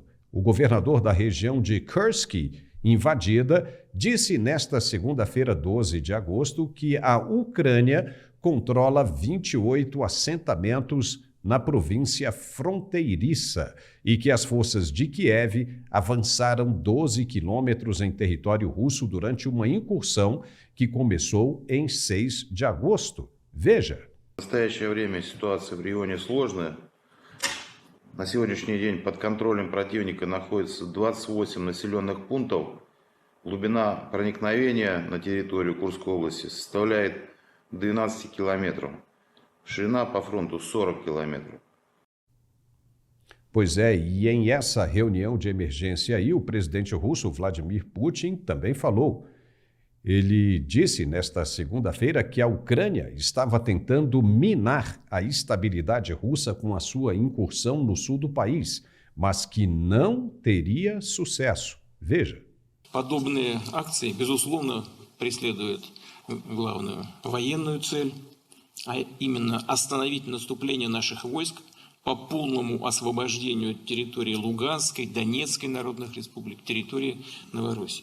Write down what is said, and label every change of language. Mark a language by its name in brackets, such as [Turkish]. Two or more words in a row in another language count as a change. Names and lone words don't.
[Portuguese] O governador da região de Kursk, invadida, disse nesta segunda-feira, 12 de agosto, que a Ucrânia controla 28 assentamentos na província fronteiriça e que as forças de Kiev avançaram 12 quilômetros em território russo durante uma incursão que começou em 6 de agosto. Veja. [Russian] В настоящее время ситуация в регионе сложная. На сегодняшний день под контролем противника находится 28 населенных пунктов. Глубина проникновения на территорию Курской области составляет 12 километров. Ширина по фронту 40 километров. [Portuguese] Pois é, e em essa reunião de emergência aí, o presidente russo Vladimir Putin também falou. Ele disse nesta segunda-feira que a Ucrânia estava tentando minar a estabilidade russa com a sua incursão no sul do país, mas que não teria sucesso. Veja. [Russian] Подобные акции, безусловно, преследуют главную военную цель, а именно остановить наступление наших войск по полному освобождению территории Луганской, Донецкой народных республик, территории Новороссии.